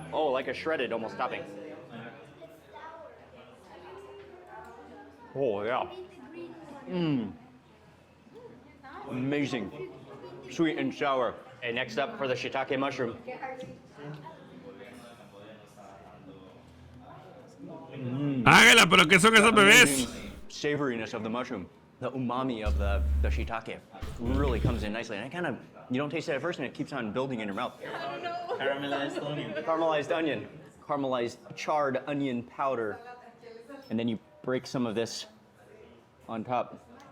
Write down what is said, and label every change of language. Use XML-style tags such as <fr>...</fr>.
<en>Oh, like a shredded almost topping. Oh yeah. Amazing, sweet and sour. And next up for the shiitake mushroom.</en> <es>Ángela, pero ¿qué son esos bebés?</es> <en>Savoriness of the mushroom, the umami of the shiitake really comes in nicely. And you don't taste it at first, and it keeps on building in your mouth. Caramelized onion. Caramelized onion, caramelized charred onion powder, and then you break some of this on top.</en>